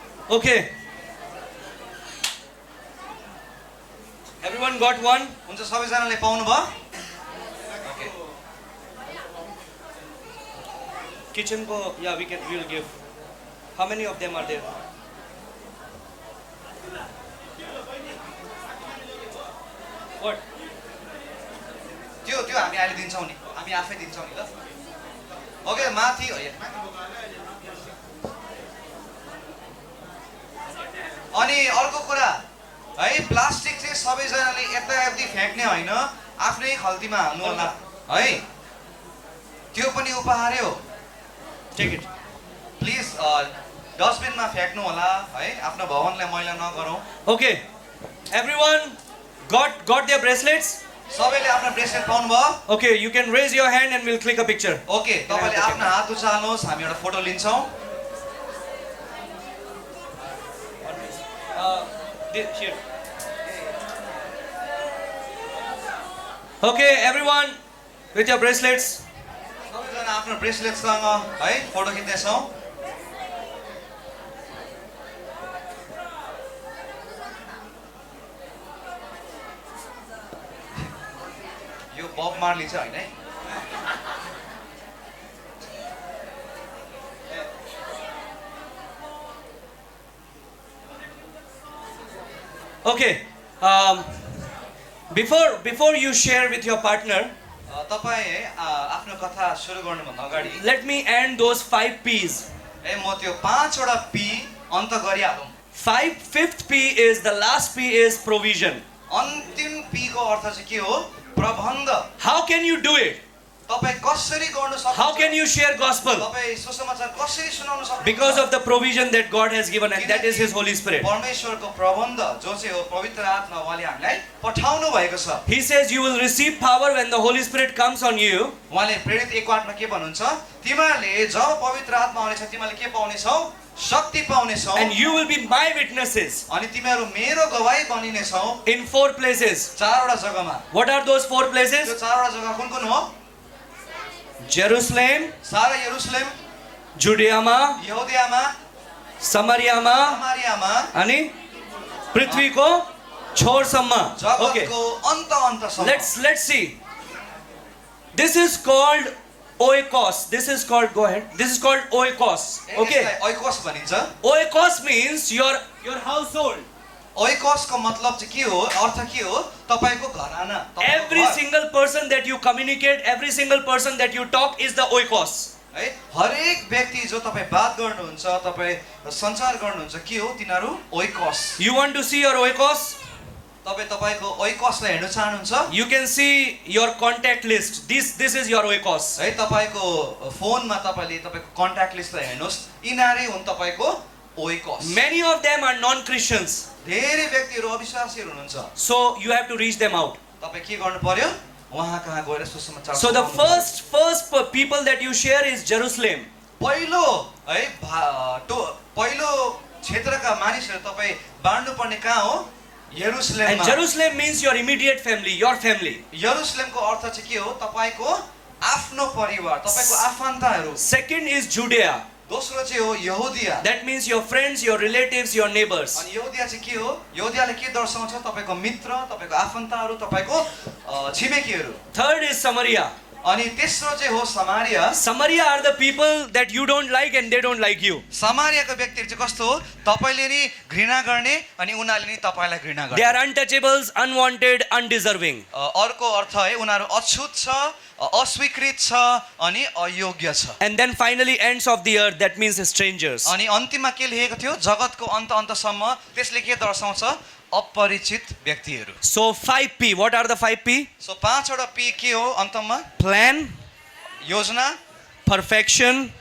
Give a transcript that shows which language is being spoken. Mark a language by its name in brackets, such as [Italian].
[English] Okay. Everyone got one? [Nepali] हुन्छ सबैजनाले पाउनु भयो okay [English] Kitchen ko, yeah, we'll give. How many of them are there? What? [Nepali] त्यो त्यो हामी अहिले दिन्छौँ नि हामी आफै दिन्छौँ नि ल ओके माथि अनि अर्को कुरा है प्लास्टिक चाहिँ सबैजनाले यतायति फ्याँक्ने होइन आफ्नै खल्तीमा हाल्नु होला है त्यो पनि उपहारै हो [English] Take it. [Nepali] प्लिज डस्टबिनमा फ्याँक्नु होला है आफ्नो भवनलाई मैला नगरौँ [English] Okay. Everyone got their bracelets? [Nepali] सबैले आफ्नो ब्रेसलेट पाउनुभयो [English] Okay, you can raise your hand and we'll click a picture. [Nepali] Okay तपाईँले आफ्नो हात उचाल्नुहोस् हामी एउटा फोटो लिन्छौँ [English] Here. Okay, everyone with your bracelets. [Nepali] सबैजना आफ्नो ब्रेसलेटसँग है फोटो खिच्दैछौँ यो बब मार्ली चाहिँ होइन है [English] Okay. Before you share with your partner, [Nepali] तपाईँ है आफ्नो कथा सुरु गर्नुभन्दा अगाडि [English] let me end those 5 P's. [Nepali] है म त्यो 5वटा पी अन्त गरिहालौँ [English] Fifth P is, the last P is provision. [Nepali] अन्तिम पी को अर्थ चाहिँ के हो प्रबन्ध [English] How can you do it? [Nepali] तपाईँ कसरी गर्न [English] How can [Nepali] सक्नुहुन्छ [English] you share gospel? [Nepali] तपाईँ सुसमाचार कसरी सुनाउन सक्नुहुन्छ [English] Because of the provision that God has given, and that is His Holy Spirit. [Nepali] परमेश्वरको प्रबन्ध जो चाहिँ हो पवित्र आत्मा उहाँले हामीलाई पठाउनु भएको छ [English] He says you will receive power when the Holy Spirit comes on you. [Nepali] उहाँले प्रेरित 1:8 मा के भन्नुहुन्छ तिमीहरूले जब पवित्र आत्मा आउनेछ तिमीहरूले के पाउनेछौ शक्ति पाउनेछौ [English] And you will be my witnesses [Nepali] अनि तिमीहरू मेरो गवाही बनिनेछौ [English] in 4 places. [Nepali] 4वटा जग्गामा [English] What are those 4 [Nepali] त्यो [English] places? [Nepali] 4वटा जग्गा कुन कुन हो [English] Jerusalem, [Nepali] सारा यरुशलेम [English] Judea, [Nepali] यहुदियामा [English] Samaria, [Nepali] समारियामा ani Prithvi ko chhor samma. Okay. जगतको अन्त [English] Let's see. This is called oikos. This is called, go ahead. This is called oikos. Okay. [Nepali] Oikos भनिन्छ [English] Oikos means your household. [Nepali] ओइकोसको मतलब चाहिँ के हो अर्थ के हो तपाईको घराना तपाईको [English] Every [Nepali] घर। [English] single person that you communicate, every single person that you talk is the oikos. [Nepali] है हरेक व्यक्ति जो तपाईँ बात गर्नुहुन्छ तपाईँ सञ्चार गर्नुहुन्छ के हो तिनीहरू oikos [English] You want to see your oikos? [Nepali] तपाईँ तपाईको ओइकोसलाई हेर्न चाहनुहुन्छ [English] You can see your contact list. This is your oikos. [Nepali] है तपाईको फोनमा तपाईले तपाईको कन्ट्याक्ट लिस्टलाई हेर्नुहोस् यिनीहरू हुन् तपाईको oikos [English] Many of them are non-Christians. [Nepali] धेरै व्यक्तिहरू अविश्वासीहरू हुनुहुन्छ [English] So you have to reach them out. [Nepali] तपाईँ के गर्नु पर्यो उहाँ कहाँ गएर सुसमाचार [English] So the [Nepali] सुनाउनु [English] first people that you share is Jerusalem. [Nepali] पहिलो है पहिलो क्षेत्रका मानिसहरू तपाईँ बाँड्नु पर्ने कहाँ हो [English] And [Nepali] यरुशलेममा [English] Jerusalem means your immediate family, your family. [Nepali] यरुशलेमको अर्थ चाहिँ के हो तपाईको आफ्नो परिवार तपाईको आफन्तहरू [English] Second is Judea. [Nepali] दोस्रो चाहिँ हो यहुदिया [English] That means your friends, your relatives, your neighbors. [Nepali] अनि यहुदिया चाहिँ के हो यहुदियाले के दर्शाउँछ तपाईको मित्र तपाईको आफन्तहरू तपाईको छिमेकीहरू [English] Third is Samaria. [Nepali] अनि तेस्रो चाहिँ हो Samaria [English] Samaria are the people that you don't like and they don't like you. [Nepali] समारियाको व्यक्तिहरू चाहिँ कस्तो हो तपाईले नि घृणा गर्ने अनि उनीहरूले नि तपाईलाई घृणा [English] They [Nepali] गर्ने [English] are untouchables, unwanted, undeserving. [Nepali] अर्को अर्थ है उनीहरू अछुत छ अस्वीकृत छ अनि अयोग्य छ [English] And then finally ends of the earth, that means strangers. [Nepali] अनि अन्तिममा के लेखेको थियो जगतको अन्त अन्तसम्म त्यसले के दर्शाउँछ अपरिचित व्यक्तिहरू। [English] So 5P, what are the 5P? [Nepali] So 5वटा P के हो अन्तमा? [English] Plan, [Nepali] योजना, [English] perfection,